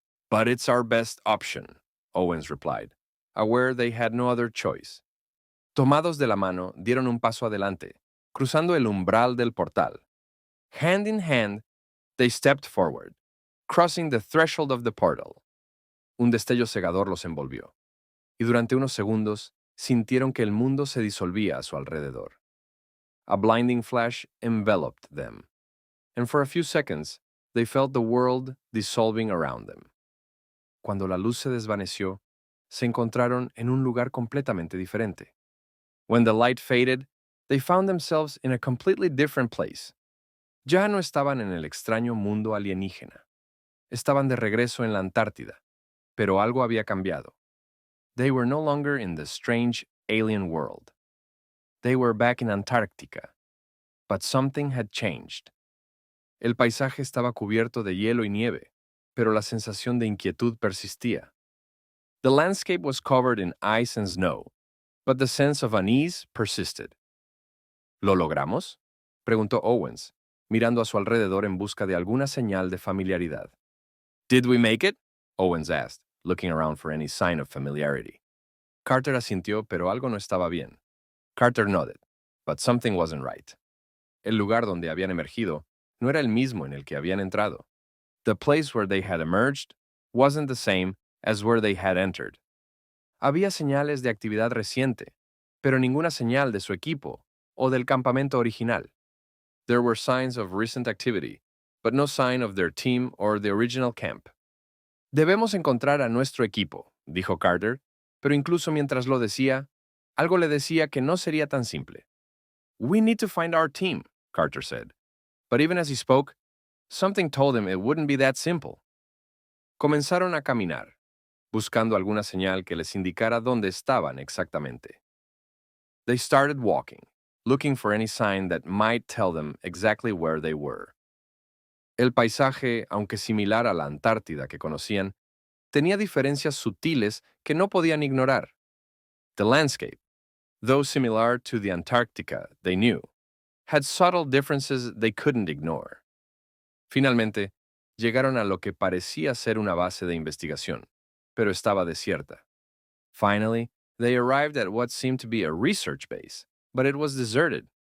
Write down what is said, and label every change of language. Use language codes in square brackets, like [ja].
[en] But it's our best option, Owens replied, aware they had no other choice. [es] Tomados de la mano, dieron un paso adelante, cruzando el umbral del portal. [en] Hand in hand, they stepped forward, crossing the threshold of the portal. [es] Un destello cegador los envolvió, y durante unos segundos sintieron que el mundo se disolvía a su alrededor. [en] A blinding flash enveloped them, and for a few seconds they felt the world dissolving around them. [es] Cuando la luz se desvaneció, se encontraron en un lugar completamente diferente. [en] When the light faded, they found themselves in a completely different place. [es] Ya no estaban en el extraño mundo alienígena. Estaban de regreso en la Antártida, pero algo había cambiado. [en] They were no longer in the strange alien world. They were back in Antarctica, but something had changed. [es] El paisaje estaba cubierto de hielo y nieve, pero la sensación de inquietud persistía. [en] The landscape was covered in ice and snow, but the sense of unease persisted. [es] ¿Lo logramos?, preguntó Owens, mirando a su alrededor en busca de alguna señal de familiaridad. [en] Did we make it? Owens asked, looking around for any sign of familiarity. [es] Carter asintió, pero algo no estaba bien. [en] Carter nodded, but something wasn't right. [es] El lugar donde habían emergido no era el mismo en el que habían entrado. [en] The place where they had emerged wasn't the same as where they had entered. [es] Había señales de actividad reciente, pero ninguna señal de su equipo o del campamento original. [en] There were signs of recent activity, but no sign of their team or the original camp. [es] Debemos encontrar a nuestro equipo, dijo Carter, pero incluso mientras lo decía, algo le decía que no sería tan simple. [en] We need to find our team, Carter said. But even as he spoke, something told him it wouldn't be that simple. [es] Comenzaron a caminar, buscando alguna señal que les indicara dónde estaban exactamente. [en] They started walking, looking for any sign that might tell them exactly where they were. [es] El paisaje, aunque similar a la Antártida que conocían, tenía diferencias sutiles que no podían ignorar. [en] The landscape, though similar to the Antarctica they knew, had subtle differences they couldn't ignore. [es] Finalmente, llegaron a lo que parecía ser una base de investigación, pero estaba desierta. Finally, they arrived at what seemed to be a research base, but it was deserted.